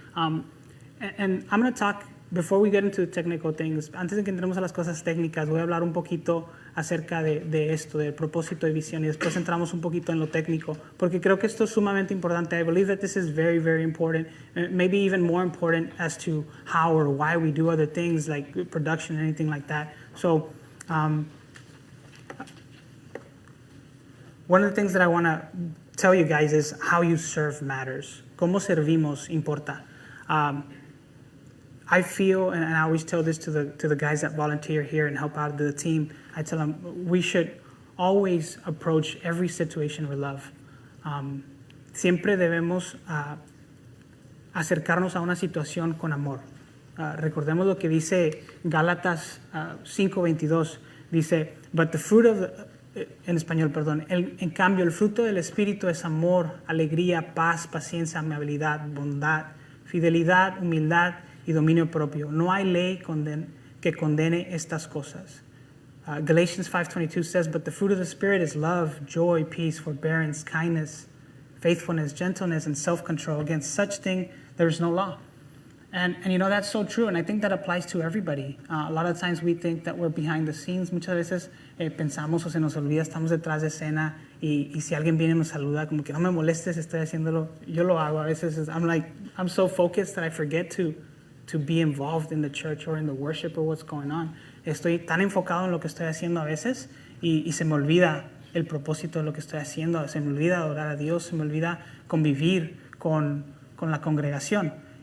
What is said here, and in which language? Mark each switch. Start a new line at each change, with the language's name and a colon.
English: And I'm going to talk, before we get into technical things,
Spanish: antes de que entremos a las cosas técnicas, voy a hablar un poquito acerca de esto, del propósito de visión, y después entramos un poquito en lo técnico, porque creo que esto es sumamente importante.
English: I believe that this is very, very important, maybe even more important as to how or why we do other things like production and anything like that. So one of the things that I want to tell you guys is how you serve matters.
Spanish: Cómo servimos importa.
English: I feel, and I always tell this to the guys that volunteer here and help out the team, I tell them we should always approach every situation with love.
Spanish: Siempre debemos acercarnos a una situación con amor. Recordemos lo que dice Gálatas 5:22. Dice,
English: but the fruit of
Spanish: en español, perdón. En cambio, el fruto del Espíritu es amor, alegría, paz, paciencia, amabilidad, bondad, fidelidad, humildad y dominio propio. No hay ley que condene estas cosas.
English: Galatians 5:22 says, but the fruit of the Spirit is love, joy, peace, forbearance, kindness, faithfulness, gentleness, and self-control. Against such thing there is no law. And that's so true, and I think that applies to everybody. A lot of times we think that we're behind the scenes.
Spanish: Muchas veces pensamos o se nos olvida, estamos detrás de escena, y si alguien viene y nos saluda, como que no me molestes, estoy haciéndolo. Yo lo hago a veces.
English: I'm so focused that I forget to be involved in the church or in the worship or what's going on.
Spanish: Estoy tan enfocado en lo que estoy haciendo a veces y se me olvida el propósito de lo que estoy haciendo. Se me olvida adorar a Dios, se me olvida convivir con la congregación.